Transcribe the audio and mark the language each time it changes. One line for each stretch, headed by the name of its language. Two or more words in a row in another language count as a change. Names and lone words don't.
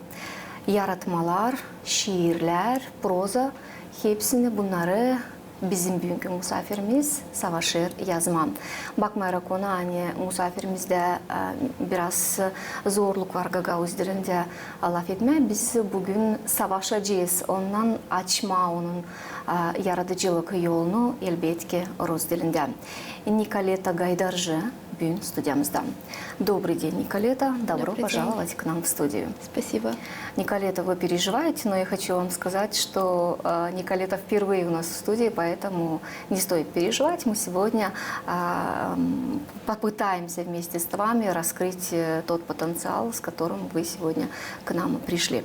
Gagauz: Yaratmalar, şiirler, proza hepsini bunları bizim bugünkü misafirimiz savaşır yazma. Bakmayarak ona misafirimizde biraz zorluk var Gagauz dilinde laf etme. Biz bugün savaşacağız. Ondan açma onun yaratıcılık yolunu elbette Rus dilinde. Николета Гайдаржи бюн студиямызда.
Russian: Добрый день, Николета. Добро пожаловать к нам в студию. Спасибо. Николета, вы переживаете, но я хочу вам сказать, что Николета впервые у нас в студии, поэтому не стоит переживать. Мы сегодня попытаемся вместе с вами раскрыть тот потенциал, с которым вы сегодня к нам пришли.